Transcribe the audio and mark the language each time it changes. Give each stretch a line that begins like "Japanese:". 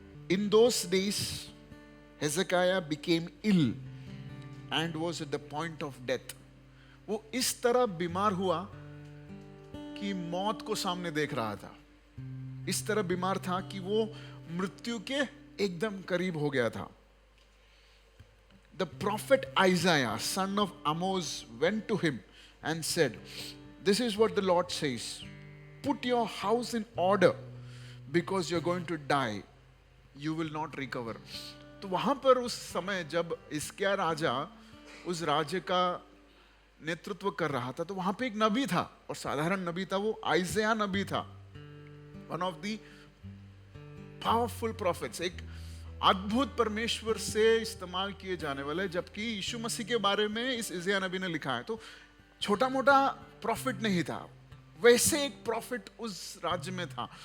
English: In those days Hezekiah became ill and was at the point of death.
Hindi: वो इस तरह बीमार हुआ कि मौत को सामने देख रहा था। इस तरह बीमार था कि वो मृत्यु के एकदम करीब हो गया था।
English: The prophet Isaiah, son of Amoz, went to him and said, "This is what the Lord says: Put your house in order, because you're going to die. You will not recover."
Hindi: तो वहां पर उस समय जब हिजकिय्याह राजा उस राज्य का नेतृत्व कर रहा था, तो वहां पे एक नबी था, और साधारण नबी था, वो आइज़ाया नबी था।
English: one of the powerful prophets,
Hindi: एक अद्भुत परमेश्वर से इस्तेमाल किए जाने वाले, जबकि यीशु मसीह के बारे में इस आइज़ाया नबी ने लिखा है। तो छोटा मोटा प्रॉफिट नहीं था, वैसे एक प्रॉफिट उस राज्य में था।